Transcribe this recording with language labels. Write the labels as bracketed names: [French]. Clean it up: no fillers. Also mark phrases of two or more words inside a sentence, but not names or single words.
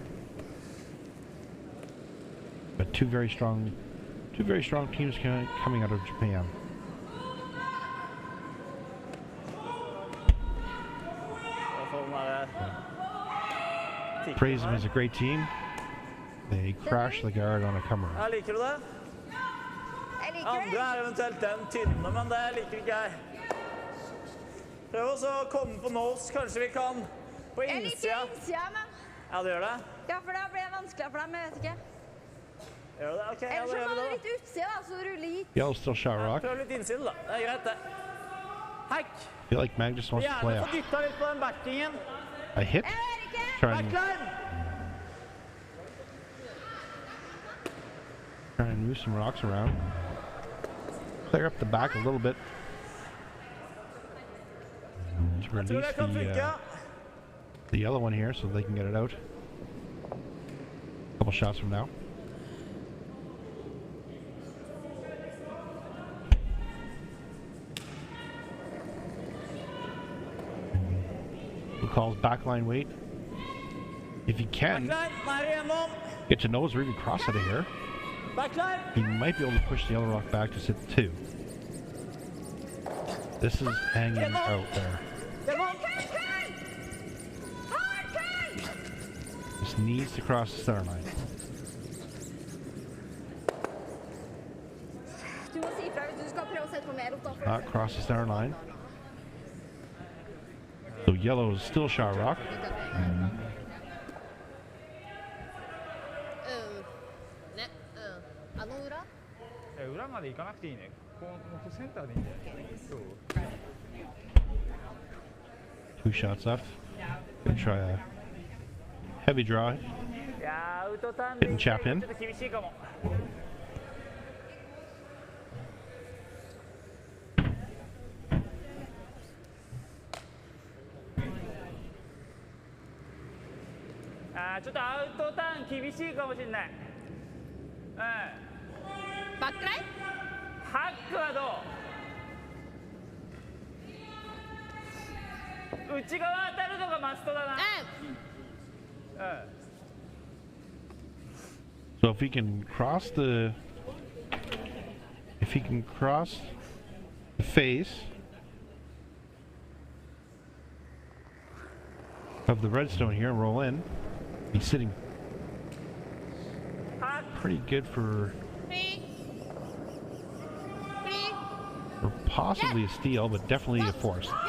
[English] But two very strong teams coming out of Japan. Praise them as a great team. They crash the guard on a come around. [Norwegian] Liker du det? Andre eventuelt den tynne, men det liker ikke jeg. Prøv også å komme på nose, kanskje vi kan på innsida. Jeg liker innsida, men... Ja, du gjør det? Ja, for da blir det vanskeligere for dem, jeg vet ikke. Gjør det? OK, ja, Ellers da så gjør må vi du det. litt utsida, da, så ruller hit. [English] Yellow's still shot rock. [Norwegian] Prøv litt innside, da. Det er greit, det. Hack. [English] I feel like Magnus wants to play [Norwegian] Gjerne få [English] a [Norwegian] dytta litt på den backingen. [English] hit. Try [Norwegian] Backline! [English] and move some rocks around. Clear up the back a little bit. To [Norwegian] Jeg tror [English] release [Norwegian] det kan funke. [English] the yellow one here so they can get it out. A couple shots from now. Who calls backline weight? If he can [Norwegian] Backline, nå er vi gjennom. [English] get to nose or even cross out of here, [Norwegian] Backline. [English] he might be able to push the yellow rock back to sit 2. This is hanging out there. [Norwegian] Gjennom. [English] This needs to cross the center line. [Norwegian] Du må si ifra hvis du skal prøve å sette på mer opp, da. [English] Not cross the center line. So yellow is still shot rock. [Japanese] ね、あの裏裏まで行かなくていいね。こうセンターでいいんだよ。そう。 [English] 2 shots left. Gonna try a heavy draw. [Japanese] いやー、アウトターンで [English] Getting chap in. [Japanese] ちょっと厳しいかも。ちょっとアウトターン厳しいかもしれない。バックラインハックはどう？内側当たるのがマストだな。 [English] So if he can cross the face of the redstone here and roll in, he's sitting pretty good for possibly a steal, but definitely a force.